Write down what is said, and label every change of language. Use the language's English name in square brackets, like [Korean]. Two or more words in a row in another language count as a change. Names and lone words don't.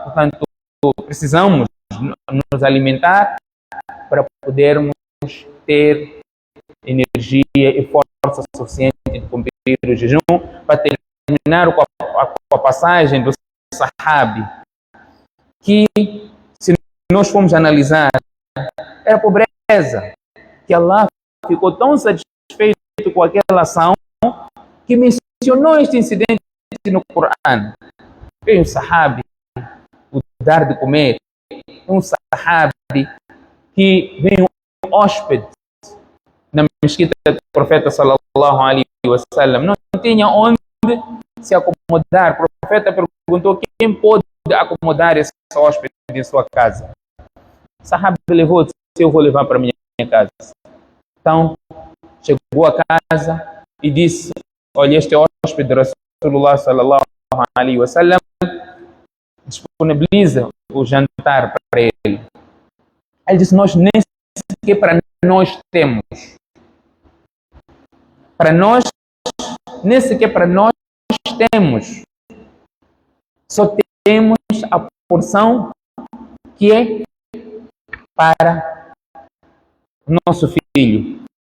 [Portuguese] Portanto, precisamos nos alimentar para podermos ter energia e força suficiente de cumprir o jejum, para terminar com a passagem do Sahabi, que, se nós formos analisar, era a pobreza, que Allah ficou tão satisfeito com aquela ação que mencionou este incidente no Coran. Veio um sahabi, o dar de comer, um sahabi que veio um hóspede na mesquita do profeta [Arabic] صلى الله عليه وسلم, [Portuguese] não tinha onde se acomodar. O profeta perguntou quem pode acomodar esse hóspede em sua casa. O sahabi levou, disse, eu vou levar para minha casa. Então, chegou a casa e disse, olha, este hóspede de Rasulullah [Arabic] صلى الله عليه وسلم [Portuguese] disponibiliza o jantar para ele. Ele disse, nós nem sequer para nós temos. Para nós, nem sequer para nós temos. Só temos a porção que é para o nosso filho.